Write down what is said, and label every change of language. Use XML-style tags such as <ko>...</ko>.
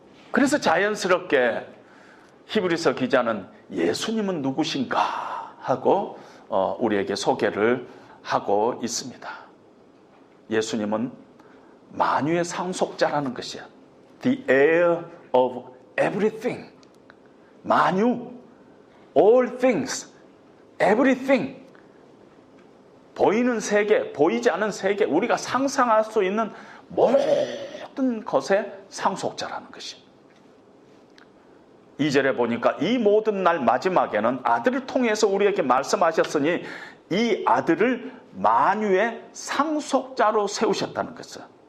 <ko>그래서 자연스럽게 히브리서 기자는 예수님은 누구신가 하고 우리에게 소개를 하고 있습니다. 예수님은 만유의 상속자라는 것이야.</ko> <en>The heir of everything. 만유, all things, everything.</en> <ko>보이는 세계, 보이지 않은 세계, 우리가 상상할 수 있는 모든 것의 상속자라는 것이. 2절에 보니까 이 모든 날 마지막에는 아들을 통해서 우리에게 말씀하셨으니 이 아들을 만유의 상속자로 세우셨다는 것이에요.</ko>